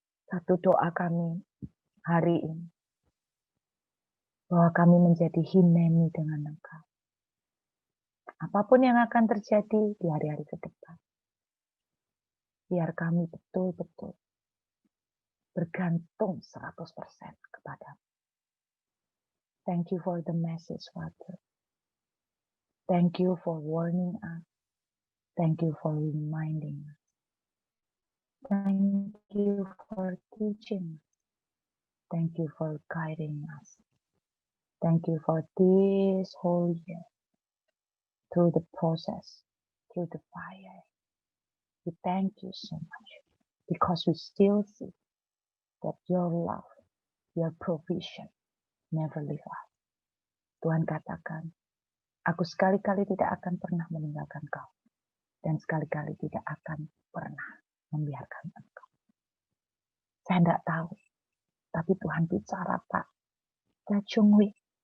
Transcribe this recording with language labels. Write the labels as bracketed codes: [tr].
[id] Satu doa kami hari ini, bahwa kami menjadi hineni dengan Engkau. Apapun yang akan terjadi di hari-hari ke depan, biar kami betul-betul bergantung 100% kepada. [en] Thank you for the message, Father. Thank you for warning us. Thank you for reminding us. Thank you for teaching us. Thank you for guiding us. Thank you for this whole year. Through the process, through the fire. We thank you so much. Because we still see that your love, your provision never leave us. [id] Tuhan katakan, aku sekali-kali tidak akan pernah meninggalkan kau. Dan sekali-kali tidak akan pernah membiarkan engkau. Saya tidak tahu. Tapi Tuhan bicara, Pak. Kacungwi.